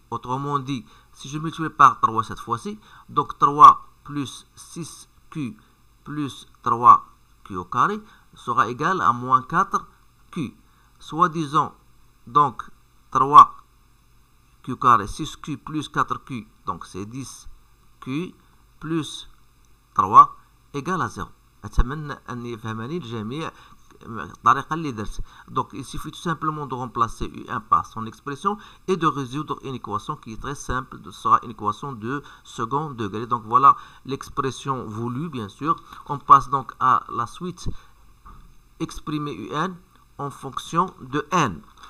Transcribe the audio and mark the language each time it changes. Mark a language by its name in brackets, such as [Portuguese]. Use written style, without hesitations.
[French] Autrement dit, si je multiplie par 3 cette fois-ci, donc 3 plus 6Q plus 3Q au carré sera égal à moins 4Q. Soit disant, donc 3Q carré, 6Q plus 4Q, donc c'est 10Q plus 3 égale à 0. [Arabic] أتمنى أن يفهمني الجميع الطريقة اللي درت. [French] Donc il suffit tout simplement de remplacer U1 par son expression et de résoudre une équation qui est très simple, ce sera une équation de second degré. Donc voilà l'expression voulue bien sûr. On passe donc à la suite, exprimer UN en fonction de n.